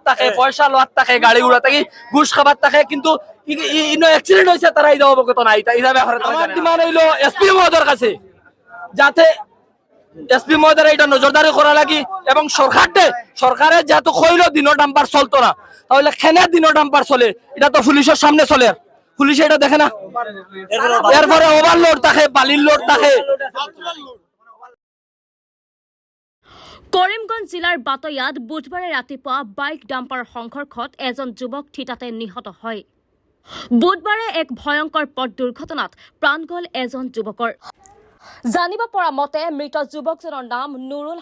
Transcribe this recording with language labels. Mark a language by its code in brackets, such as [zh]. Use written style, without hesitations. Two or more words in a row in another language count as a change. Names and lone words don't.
[bn] থাকে পয়সা লোয়ার থাকে গাড়ি উড়া থাকে ঘুষ খাবার থাকে কিন্তু ইনো অ্যাক্সিডেন্ট হয়েছে তারা এই অবগত নাই এই ব্যাপারে আমার ডিমান্ড হইলো এসপি মহোদয়ের কাছে যাতে এসপি মহোদয় এটা নজরদারি করা লাগি এবং সরকারের যেহেতু কইলো দিনো ডাম্পার চলতো না তাহলে খেনে দিনো ডাম্পার চলে এটা তো পুলিশের সামনে চলে পুলিশ এটা দেখে না এরপরে ওভারলোড থাকে বালির লোড থাকে [as] কৰিমগঞ্জ জিলাৰ বাতৈয়াত বুধবাৰে ৰাতিপুৱা বাইক ডাম্পাৰ সংঘৰ্ষত এজন যুৱক থিতাতে নিহত হয় বুধবাৰে এক ভয়ংকৰ পথ দুৰ্ঘটনাত প্ৰাণ গ'ল এজন যুৱকৰ জানিব পৰা মতে মৃত যুৱকজনৰ নাম নুৰুল